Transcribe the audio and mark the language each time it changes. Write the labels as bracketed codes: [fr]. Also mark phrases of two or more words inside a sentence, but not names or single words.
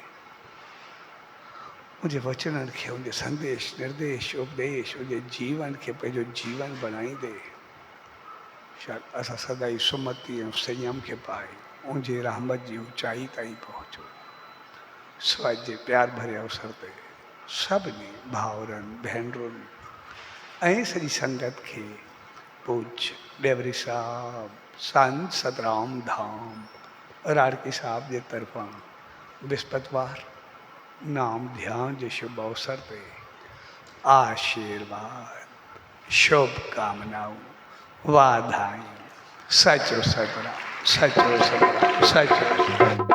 [sd] उनजे वचननि खे, उनजे संदेश निर्देश उपदेश उनजे जीवन खे पंहिंजो जीवन बणाईंदे शायदि असां सदाई सुमती ऐं संयम खे पाए उनजे रहमत जी ऊचाई ताईं पहुचूं। सो अॼु जे प्यार भरे अवसर ते सभिनी भाउरनि भेनरुनि ऐं सॼी संगत खे पूज्य डेवरी साहब संत सतराम धाम राड़की साहब जे तरफ़ां विस्पतिवार नाम ध्यान जे शुभ अवसर ते आशीर्वाद, शुभकामनाऊं, वाधायूं, सचो सतराम, सचो सतराम, सचो